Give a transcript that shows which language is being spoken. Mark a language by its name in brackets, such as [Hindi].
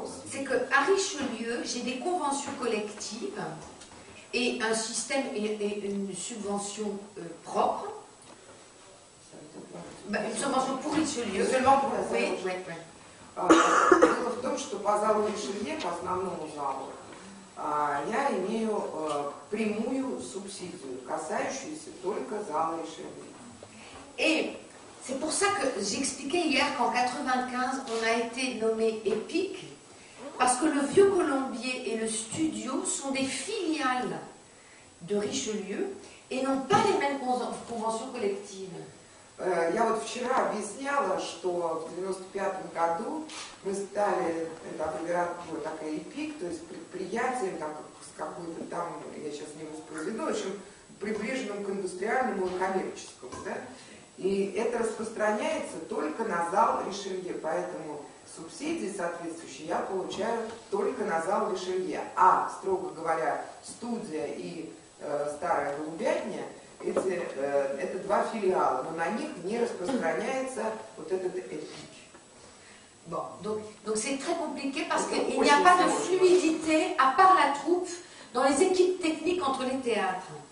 [French] C'est qu'à Richelieu, j'ai des conventions collectives et un système et une subvention propre. Une subvention pour Richelieu. Seulement pour la oui, oui. Oui. [Russian] Дело в том, что по залу Ришелье, по основному залу, я имею прямую субсидию, касающуюся только зала Ришелье. [French] Et c'est pour ça que j'expliquais hier qu'en 95, on a été nommé EPIC, parce que le Vieux Colombier et le studio sont des filiales de Richelieu et n'ont pas les mêmes conventions collectives. [Russian] Я вот вчера объясняла, что в 1995 году мы стали, это аббревиатура такая ЭПИК, то есть предприятием с какой-то там, я сейчас не воспроизведу, в общем, приближенным к индустриальному и коммерческому. Да? И это распространяется только на зал Ришелье, поэтому субсидии соответствующие я получаю только на зал Ришелье. А, строго говоря, студия и старая голубятня, это 2 филиала, но на них не распространяется вот этот эпик. [French] Bon, donc c'est très compliqué parce qu'il n'y a pas de fluidité, à part la troupe, dans les équipes techniques entre les théâtres.